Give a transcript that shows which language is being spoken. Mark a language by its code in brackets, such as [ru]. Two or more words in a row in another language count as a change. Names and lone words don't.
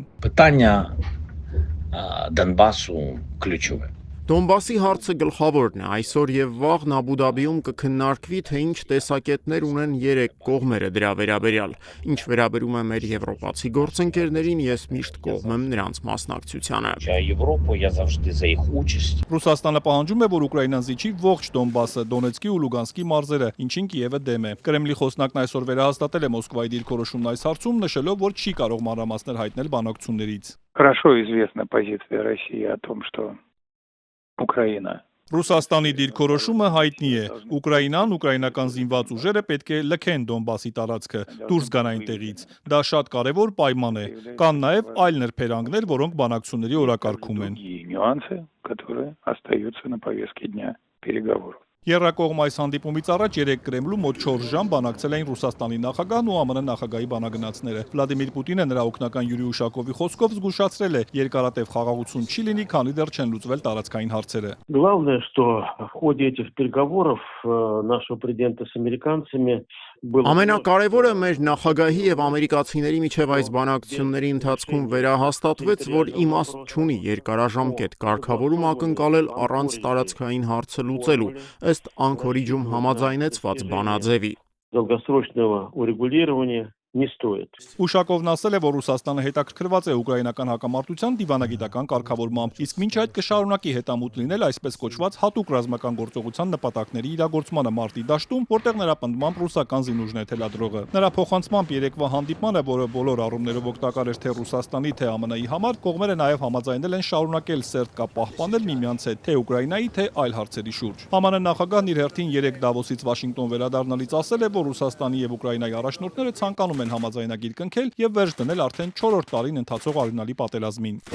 [uk] Питання Донбасу ключове. [hy] Դոնբասի հարցը գլխավորն է։ Այսօր եւ վաղն Աբու Դաբիում կքննարկվի, թե ինչ տեսակետներ ունեն երեք կողմերը դրա վերաբերյալ։ Ինչ վերաբերում է մեր եվրոպացի գործընկերներին, ես միշտ կողմ եմ նրանց մասնակցությանը։ [uk] Європу, я завжди за їх участь. [hy] Ռուսաստանը պահանջում է, որ Ուկրաինան զիջի ողջ Դոնբասը, Դոնեցկի ու Լուգանսկի մարզերը, ինչին Կիևը դեմ է։ Կրեմլի խոսնակն այսօր վերահաստատել է Մոսկվայի դիրքորոշումն այս հարցում, նշելով, որ չի կարող մանրամասներ հայտնել բանակցություններից։ [ru] Хорошо известна позиция России о том, что Украина [hy] Ռուսաստանի դիրքորոշումը հայտնի է։ Ուկրաինան, ուկրաինական զինված ուժերը պետք է լքեն Դոնբասի տարածքը, դուրս գան այնտեղից։ Դա շատ կարևոր պայման է։ Կան նաև այլ նրբերանգներ, որոնք բանակցությունների օրակարգում են։ [ru] нюансы, которые остаются на повестке дня переговоров. [hy] Եռակողմ այս հանդիպումից առաջ երեք Կրեմլում մոտ 4 ժամ բանակցել էին Ռուսաստանի նախագահն ու ԱՄՆ նախագահի բանագնացները։ Վլադիմիր Պուտինը նրա օգնական Յուրի Ուշակովի խոսքով զգուշացրել է, երկարատև խաղաղություն չի լինի, քանի դեռ չեն լուծվել տարածքային հարցերը։ [ru] Главное, что в ходе этих переговоров нашего президента с американцами было... [hy] Ամենակարևորը մեր նախագահի եւ ամերիկացիների միջև այս բանակցությունների ընթացքում վերահաստատվեց, որ իմաստ չունի երկարաժամկետ կարգավորում ակնկալել առանց տարածքային հարցը լուծելու, ըստ Անկորիջում համաձայնեցված բանաձևի։ [ru] Долгосрочного урегулирования не стоит. [hy] Ուշակովն ասել է, որ Ռուսաստանը հետաքրքրված է ուկրաինական հակամարտության դիվանագիտական կարգավորմամբ, իսկ մինչ այդ կշարունակի հետամուտ լինել այսպես կոչված հատուկ ռազմական գործողության նպատակների իրագործմանը մարտի դաշտում, որտեղ նրա պնդմամբ ռուսական զինուժն է թելադրողը։ Նրա փոխանցմամբ երեկվա հանդիպմանը, որը բոլոր առումներով օգտակար էր թե Ռուսաստանի, թե ԱՄՆ-ի համար, կողմերը նաև համաձայնել են շարունակել սերտ կապ պահպանել միմյանց հետ, թե Ուկրաինայի, թե այլ հարցերի շուրջ։ ԱՄՆ նախագահն իր հերթին 3 Դավոսից Վաշինգտոն վերադառնալից ասել է, որ Ռուսաստանի եւ Ուկրաինայի առաջնորդները ցանկանում են համաձայնագիր կնքել եւ վերջ դնել արդեն 4-րդ տարին ընթացող արյունալի պատերազմին։